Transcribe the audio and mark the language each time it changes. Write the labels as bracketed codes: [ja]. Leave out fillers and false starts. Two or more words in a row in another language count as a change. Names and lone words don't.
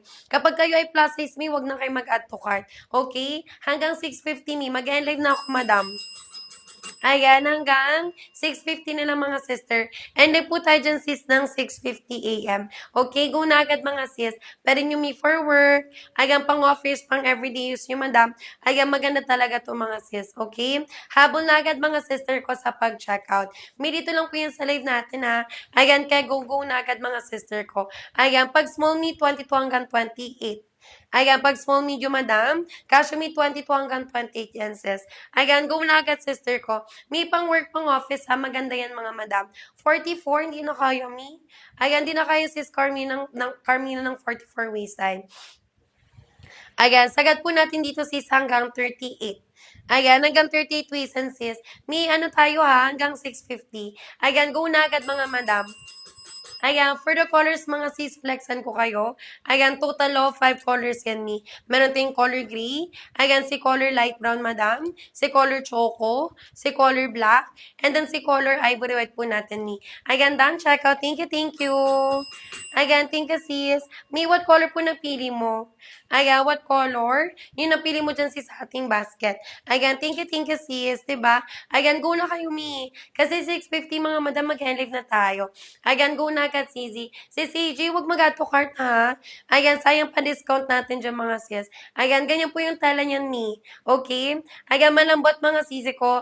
[tl] Kapag kayo ay [en] plus size, [tl] mi, wag na kayo mag- [en] add to cart. [tl] Okay? Hanggang 650, mi. Mag-end live na ako, madam. Ayan, hanggang 6:50 na lang, mga sister. [en] And then [tl] po tayo dyan, sis, ng 6:50 a.m. Okay, go na agad, mga sis. Pwede nyo me [en] for work. [tl] Ayan, pang office, pang [en] everyday use [tl] nyo, madam. Ayan, maganda talaga to, mga sis. Okay? Habol na agad, mga sister ko, sa pag-checkout. May dito lang po yan sa live natin, ha. Ayan, kaya go na agad, mga sister ko. Ayan, pag small me, 22 hanggang 28. Ayan, pag [en] small, medium, [tl] madam, kasya may 22 hanggang 28 yan, sis. Ayan, go na agad, sister ko. May pang work, pang office, ha, maganda yan, mga madam. 44, hindi na kaya, mi. Ayan, hindi na kaya, sis, Carmina ng 44 waistline. Ayan, sagad po natin dito, sis, hanggang 38. Ayan, hanggang 38 waistline, sis. May tayo, ha, hanggang 650. Ayan, go na agad, mga madam. Ayan, [en] for the colors, [tl] mga sis, flexan ko kayo. Ayan, [en] total of 5 colors [tl] yan, mi. Meron tayong [en] color gray. [tl] Ayan, si [en] color light brown, [tl] madam. Si [en] color choco. [tl] Si [en] color black. And then [tl] si [en] color ivory white [tl] po natin, mi. Ayan, [en] done. Check out. Thank you, thank you. Ayan, thank you, sis. [tl] Mi, [en] what color [tl] po napili mo? Ayan, [en] what color? [tl] Yung napili mo dyan, sis, sa ating basket. Ayan, [en] thank you, [tl] sis. Diba? Ayan, go na kayo, mi. Kasi 6:50, mga madam, mag-hand na tayo. Ayan, go na agad, CZ. Si CJ, huwag mag- [en] add to cart, [tl] ha? Ayan, sayang pa-discount natin dyan, mga sis. Ayan, ganyan po yung tala niyan, ni. Okay? Ayan, malambot, mga CZ ko.